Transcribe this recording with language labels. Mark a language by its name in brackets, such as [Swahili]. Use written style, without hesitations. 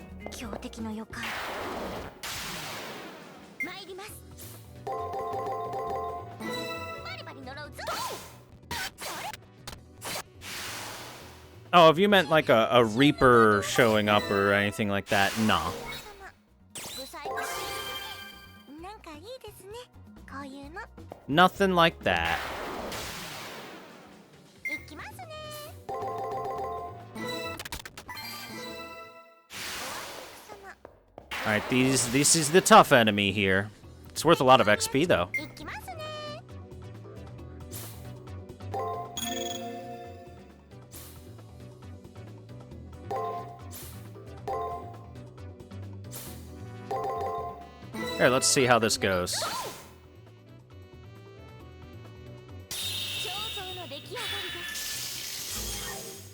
[Japanese] 強敵の予感。参ります。バリバリ呪うぞ。それ。 [English] Oh, if you meant like a reaper showing up or anything like that, nah. [Japanese] ブサイクシールなんかいいですね。こういうの。 [English] Nothing like that. [Japanese] いきますね。 [English] Alright, this is the tough enemy here. It's worth a lot of XP, though. [Japanese] いきますね。 [English] Here, let's see how this goes. [Japanese] 彫像の出来上がりです。